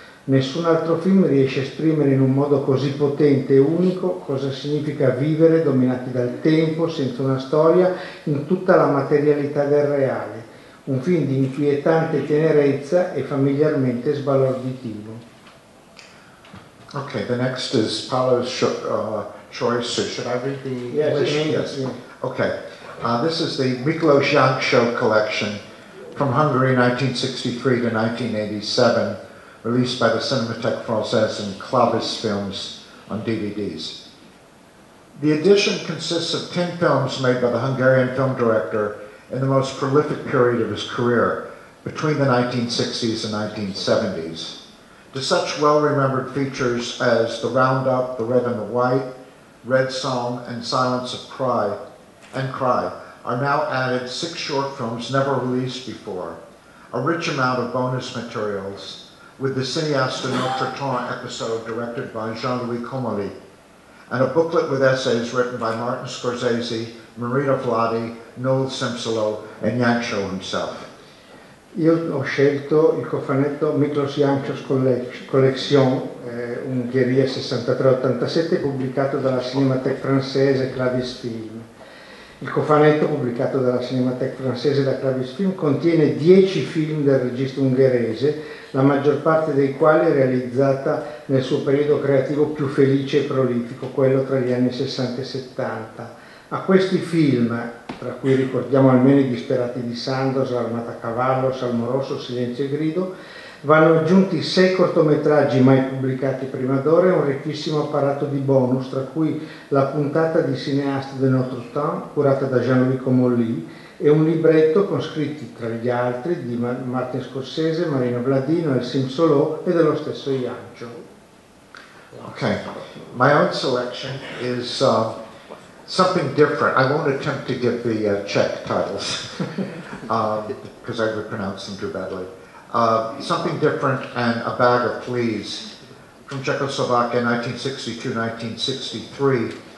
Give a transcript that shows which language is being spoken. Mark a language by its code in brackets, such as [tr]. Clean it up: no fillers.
[it] Nessun altro film riesce a esprimere in un modo così potente e unico cosa significa vivere dominati dal tempo, senza una storia, in tutta la materialità del reale. Un film di inquietante tenerezza e familiarmente sbalorditivo. [en] Okay, the next is Paolo's choice. So should I read the English? Yes. Yeah. Okay, this is the Miklos Jancsó collection from Hungary, 1963 to 1987. Released by the Cinémathèque Française and Clavis Films on DVDs. The edition consists of 10 films made by the Hungarian film director in the most prolific period of his career, between the 1960s and 1970s. To such well-remembered features as The Roundup, The Red and the White, Red Song, and Silence of Cry are now added 6 short films never released before, a rich amount of bonus materials, with the Cinéaste de Notre Temps episode directed by Jean-Louis Comolli, and a booklet with essays written by Martin Scorsese, Marina Vladi, Noel Simsolo, and Jancsó himself. [it] Io ho scelto il cofanetto Miklos Jancsós Collection, Ungheria 63-87, pubblicato dalla Cinémathèque Française Clavis Film. Il cofanetto, pubblicato dalla Cinémathèque Française da Clavis Film, contiene 10 film del regista ungherese, la maggior parte dei quali realizzata nel suo periodo creativo più felice e prolifico, quello tra gli anni 60 e 70. A questi film, tra cui ricordiamo almeno I disperati di Sandoz, L'Armata a cavallo, Salmo Rosso, Silenzio e Grido, vanno aggiunti 6 cortometraggi mai pubblicati prima d'ora e un ricchissimo apparato di bonus, tra cui la puntata di Cinéaste de Notre Temps, curata da Jean-Louis Comolli, e un libretto con scritti, tra gli altri, di Martin Scorsese, Marino Vladino, El Simsolo e dello stesso Jancsó. [en] Okay, my own selection is something different. I won't attempt to give the Czech titles because I would pronounce them too badly. Something different and A Bag of Fleas from Czechoslovakia, 1962-1963,